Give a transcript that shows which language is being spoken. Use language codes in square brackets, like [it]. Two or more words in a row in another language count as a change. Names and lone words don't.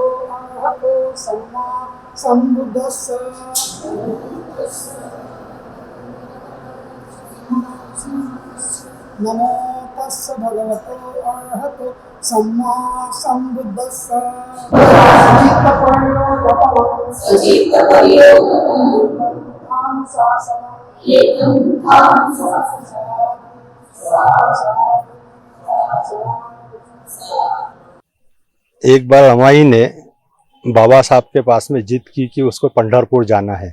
[pi] अरहतो सम्मा सम्बुद्धस्स। नमो तस्य भगवतो अरहतो सम्मा सम्बुद्धस्स। [hi] एक बार रमाई ने बाबा साहब के पास में जिद की कि उसको पंढरपुर जाना है।